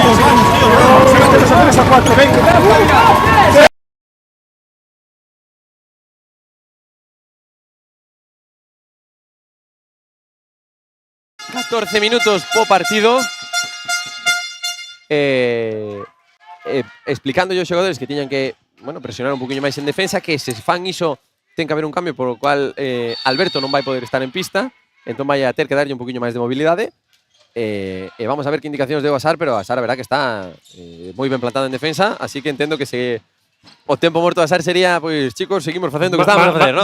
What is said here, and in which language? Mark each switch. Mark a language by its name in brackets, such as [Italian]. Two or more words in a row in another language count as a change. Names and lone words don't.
[Spanish] Vamos a meternos a 3 a 4. Venga. 14 minutos por partido. [Galician] Explicando yo aos xogadores que tiñan que presionar un poquinho máis en defensa, que se fan iso ten que haber un cambio por o cual Alberto non vai poder estar en pista, entón vai a ter que darlle un poquinho máis de mobilidade. Vamos a ver que indicacións deu Asar, pero Asar a verdad que está moi ben plantado en defensa, así que entendo que se o tempo morto de Asar sería, pois chicos, seguimos facendo o que estábamos a facer, ¿no?